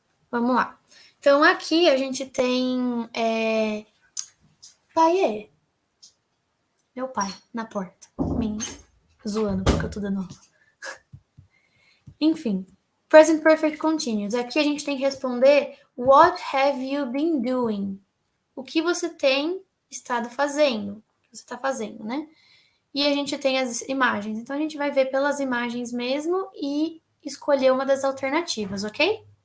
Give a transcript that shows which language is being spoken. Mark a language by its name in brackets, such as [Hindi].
[Portuguese] Vamos lá. Então, aqui a gente tem pai meu pai na porta, me zoando porque eu tô dando aula. Enfim, Present Perfect Continuous. Aqui a gente tem que responder [English] What have you been doing? [Portuguese] O que você tem estado fazendo? O que você está fazendo, né? E a gente tem as imagens. Então, a gente vai ver pelas imagens mesmo e escolher uma das alternativas, ok?